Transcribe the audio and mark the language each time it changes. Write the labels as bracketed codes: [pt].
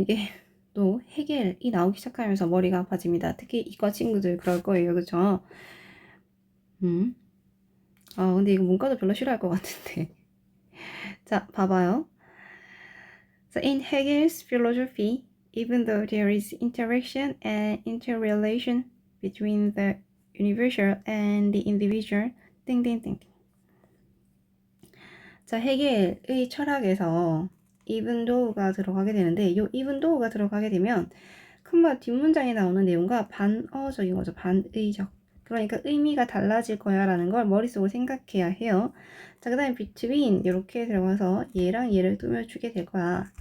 [ko] 이게 또 해겔이 나오기 시작하면서 머리가 아파집니다. 특히 이과 친구들 그럴 거예요. 그쵸? 근데 이거 문과도 별로 싫어할 것 같은데. 자, 봐봐요. [en] So in Hegel's philosophy, even though there is interaction and interrelation between the universal and the individual, 땡땡땡. [ko] 자, 해겔의 철학에서 even though가 들어가게 되는데, 이 even though가 들어가게 되면 큰말 뒷문장에 나오는 내용과 반어적인 거죠. 반의적. 그러니까 의미가 달라질 거야 라는 걸 머릿속으로 생각해야 해요. 자, 그 다음에 between 이렇게 들어가서 얘랑 얘를 꾸며주게 될 거야.